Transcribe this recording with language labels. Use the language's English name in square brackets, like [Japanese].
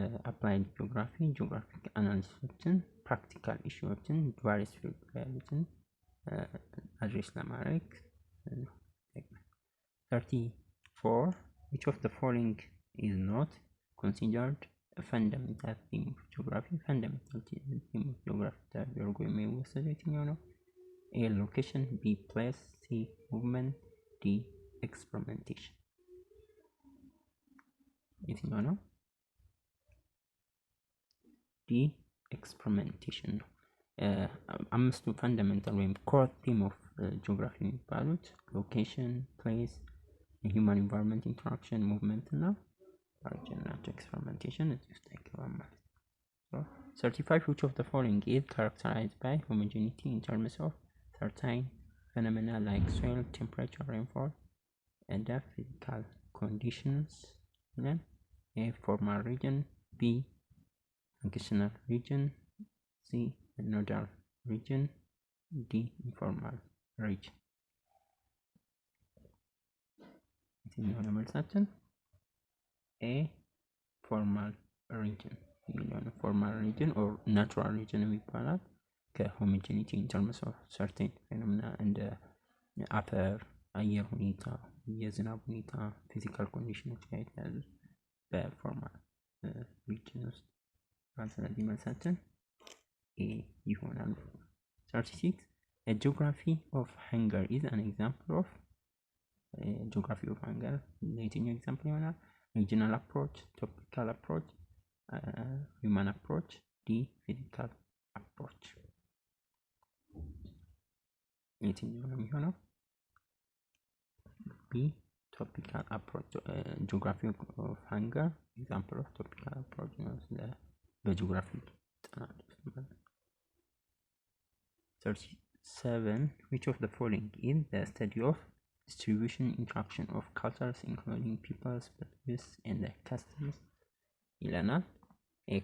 [English] applied geography geographic analysis practical issueዎችን various field [Amharic] ያሉትን አድሬስ ለማድረግ [English] 34 which of the following is not considered a fundamental theme of geography? fundamental theme of geography [Amharic] ተደርጎ የሚወሰደው የትኛው ነው? [English] A. location, B. place, C. movement, D. [Amharic] experimentation የትኛው ነው? [English] D. [Amharic] experimentation ነው። አምስቱ ፈንዳሜንታል ወይም ኮር ቲም ኦፍ ጂኦግራፊ የሚባሉት ሎኬሽን፣ ፕሌስ፣ የሂውማን ኢንቫይሮንመንት ኢንተራክሽን፣ ሙቭመንት እና origin ናቸው። ኤክስፐሪመንቴሽን እዚህ ውስጥ አይገባም ማለት ነው። 35 [English] which of the following is characterized by homogeneity in terms of certain phenomena like soil, temperature, rainfall and the physical conditions? Then A. formal region, B. functional region, C. nodal region, D. [Amharic] informal region የትኛው ነው መልሳችን? [English] A. [Amharic] formal region የሚለው formal region or natural region የሚባላል ከሆሞጂኒቲ [English] in terms of certain phenomena [Amharic] እንደ አፈር፣ አየር ሁኔታ፣ የዝናብ ሁኔታ፣ ፊዚካል ኮንዲሽኖች ጋር የተያዙ በፎርማል region ውስጥ ስለዚህ መልሳችን A ይሆናል። 36 [English] A geography of hunger [Amharic] is an example of geography of hunger የትኛው ኤግዛምፕል ይሆናል? [English] regional approach, topical approach, human approach, D. [Amharic] physical approach የትኛው ነው የሚሆነው? [English] B. topical approach geography of hunger example of topical approach [Amharic] ነው በጂኦግራፊ ጥናት ውስጥ። [English] 37 which of the following is the study of distribution interaction of cultures including peoples, beliefs and their customs ይለናል። A.